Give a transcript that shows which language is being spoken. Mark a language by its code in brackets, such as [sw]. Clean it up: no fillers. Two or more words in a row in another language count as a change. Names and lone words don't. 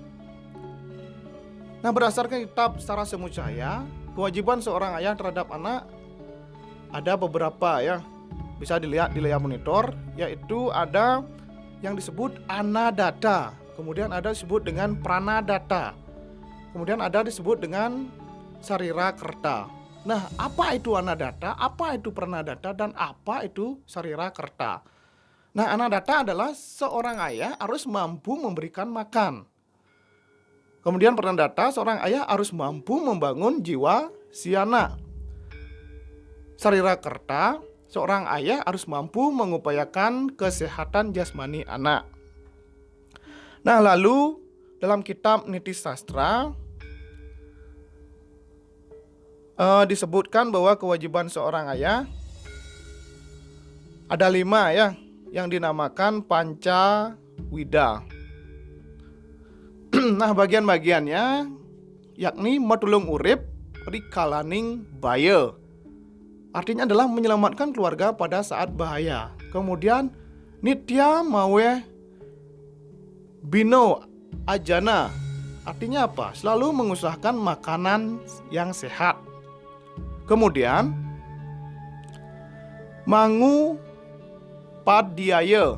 [id] Nah, berdasarkan kitab Sara Semucaya, kewajiban seorang ayah terhadap anak ada beberapa ya. Bisa dilihat di layar monitor, yaitu ada yang disebut anadata, kemudian ada disebut dengan pranadata, kemudian ada disebut dengan sarira kerta. Nah, apa itu anadata, apa itu pranadata, dan apa itu sarira kerta? Nah, anadata adalah seorang ayah harus mampu memberikan makan. Kemudian pranadata, seorang ayah harus mampu membangun jiwa si anak. Sarira kerta, seorang ayah harus mampu mengupayakan kesehatan jasmani anak. Nah, lalu dalam kitab Niti Sastra disebutkan bahwa kewajiban seorang ayah ada 5 ya, yang dinamakan Panca Wida. Nah, bagian-bagiannya yakni [kaw] matulung urip, rikalaning baya. [id] Artinya adalah menyelamatkan keluarga pada saat bahaya. [kaw] Kemudian nitya mawe bino ajana. [id] Artinya apa? Selalu mengusahakan makanan yang sehat. Kemudian [kaw] mangu padiaya.